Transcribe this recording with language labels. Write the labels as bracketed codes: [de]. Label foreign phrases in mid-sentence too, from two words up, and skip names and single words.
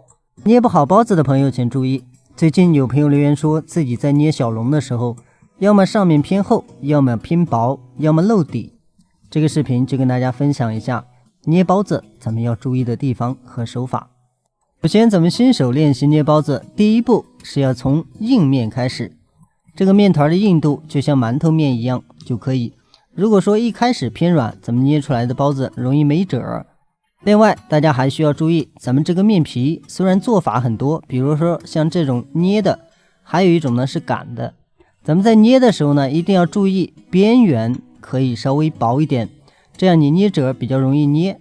[zh] 捏不好包子的朋友请注意，最近有朋友留言说自己在捏小笼的时候，要么上面偏厚，要么偏薄，要么漏底。这个视頻就跟大家分享一下捏包子咱們要注意的地方和手法。首先咱們新手練習捏包子，第一步是要從硬面開始，這個麵團的硬度就像饅頭面一樣就可以。如果說一開始偏軟，咱們捏出來的包子容易沒褶。另外大家還需要注意，咱們這個麵皮雖然做法很多，比如說像這種捏的，還有一種呢是擀的。咱們在捏的時候呢，一定要注意邊緣可以稍微薄一點，這樣你捏褶比較容易捏。